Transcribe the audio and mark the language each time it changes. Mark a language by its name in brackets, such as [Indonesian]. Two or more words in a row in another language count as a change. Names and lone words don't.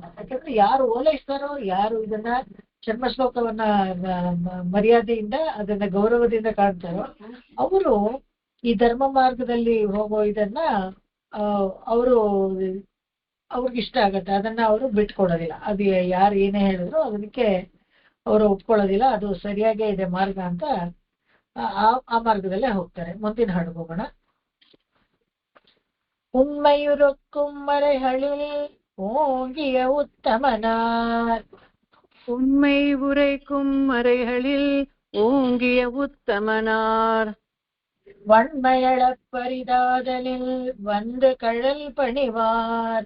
[Kannada] ಯಾಕಂದ್ರೆ ಯಾರು ಓಲೈಸ್ತಾರೋ, ಯಾರು ಇದನ್ನ ಚರ್ಮ ಶ್ಲೋಕವನ್ನ ಮರ್ಯಾದೆಯಿಂದ ಅದನ್ನ ಗೌರವದಿಂದ ಕಾಣ್ತಾರೋ ಅವರು ಈ ಧರ್ಮ ಮಾರ್ಗದಲ್ಲಿ ಹೋಗೋ ಇದನ್ನ ಅವ್ರಿಗಿಷ್ಟ ಆಗತ್ತೆ. ಅದನ್ನ ಅವರು ಬಿಟ್ಕೊಡೋದಿಲ್ಲ. ಅದು ಯಾರು ಏನೇ ಹೇಳಿದ್ರು ಅದಕ್ಕೆ ಅವರು ಒಪ್ಕೊಳ್ಳೋದಿಲ್ಲ. ಅದು ಸರಿಯಾಗೇ ಇದೆ ಮಾರ್ಗ ಅಂತ ಆ ಮಾರ್ಗದಲ್ಲೇ ಹೋಗ್ತಾರೆ. ಮುಂದಿನ ಹಾಡು ಹೋಗೋಣ. [Tamil] உண்மையுறக்கும் மறைகளில் ஓங்கிய உத்தமனார், உண்மை உரைக்கும் மறைகளில் ஓங்கிய உத்தமனார் வன்மையளப்பரிதாதலில் வந்து கழல் பணிவார்.